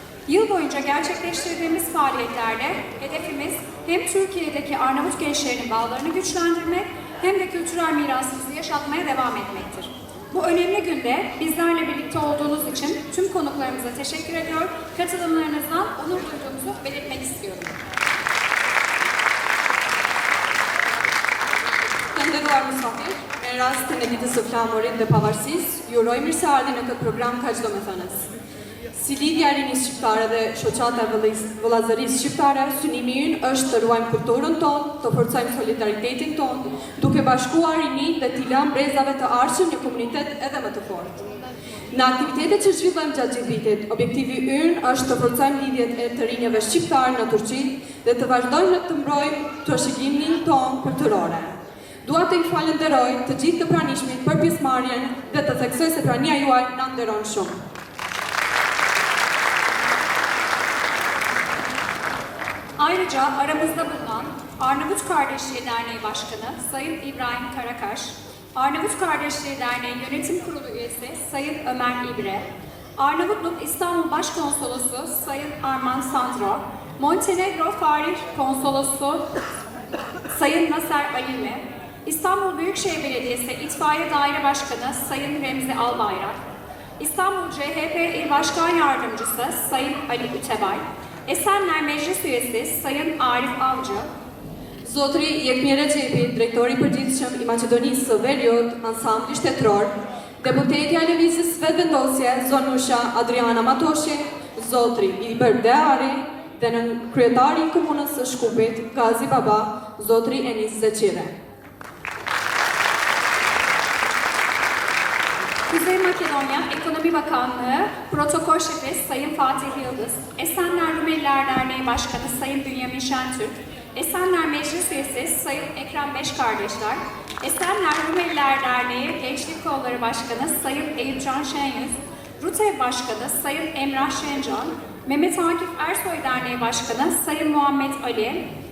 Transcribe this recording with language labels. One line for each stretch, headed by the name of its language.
Turkish: Yıl boyunca gerçekleştirdiğimiz faaliyetlerle hedefimiz hem Türkiye'deki Arnavut gençlerinin bağlarını güçlendirmek hem de kültürel mirasımızı yaşatmaya devam etmektir. Bu önemli günde bizlerle birlikte olduğunuz için tüm konuklarımıza teşekkür ediyor, katılımlarınızdan onur duyduğumuzu belirtmek istiyorum.
Albanian: Të nderuar mysafir, në rastin e ditës së flamurit dhe pavarësisë, ju uroj mirëseardhje në këtë program kaq domethënës. Si Lidhja e Rinisë Shqiptare dhe Shoqata e Vëllazërisë Shqiptare, synimi ynë është të ruajmë kulturën tonë, të forcojmë solidaritetin tonë, duke bashkuar rininë dhe t'i lëmë brezave të ardhshëm një komunitet edhe më të fortë. Në aktivitetet që zhvillojmë gjatë gjithë vitit, objektivi ynë është të forcojmë lidhjet e të rinjeve shqiptarë në Turqi dhe të vazhdojmë të mbrojmë trashëgiminë tonë kulturore. Dua të ju falenderoj të gjithë të pranishmit për pjesëmarrjen dhe të theksoj se prania juaj na nderon shumë.
Turkish: Ayrıca aramızda bulunan Arnavut Kardeşliği Derneği Başkanı Sayın İbrahim Karakaş, Arnavut Kardeşliği Derneği Yönetim Kurulu üyesi Sayın Ömer İbre, Arnavutluk İstanbul Başkonsolosu Sayın Arman Sandro, Montenegro Farih Konsolosu Sayın Nasser Alimi, İstanbul Büyükşehir Belediyesi İtfaiye Daire Başkanı Sayın Remzi Albayrak, İstanbul CHP İl Başkan Yardımcısı Sayın Ali Ütebay, Esenler Meclis Üyesi Sayın Arif Avcı,
Albanian: Zotri Jekmir Rexhepi, drejtori i përgjithshëm i Maqedonisë së Veriut, ansambli shtetror, deputetja e Lëvizjes Vetëvendosje Zonusha Adriana Matoshi, Zotri Ilber Deari dhe në kryetari i komunës së Shkupit, Gazi Baba, Zotri Enis Zeçire.
Turkish: Kuzey Makedonya Ekonomi Bakanlığı Protokol Şefi Sayın Fatih Yıldız, Esenler Rumeliler Derneği Başkanı Sayın Bünyamin Şentürk, Esenler Meclis Üyesi Sayın Ekrem Beşkardeşler, Esenler Rumeliler Derneği Gençlik Kolları Başkanı Sayın Eyüpcan Şenyüz, RUTEV Başkanı Sayın Emrah Şencan, Mehmet Akif Ersoy Derneği Başkanı Sayın Muhammed Ali,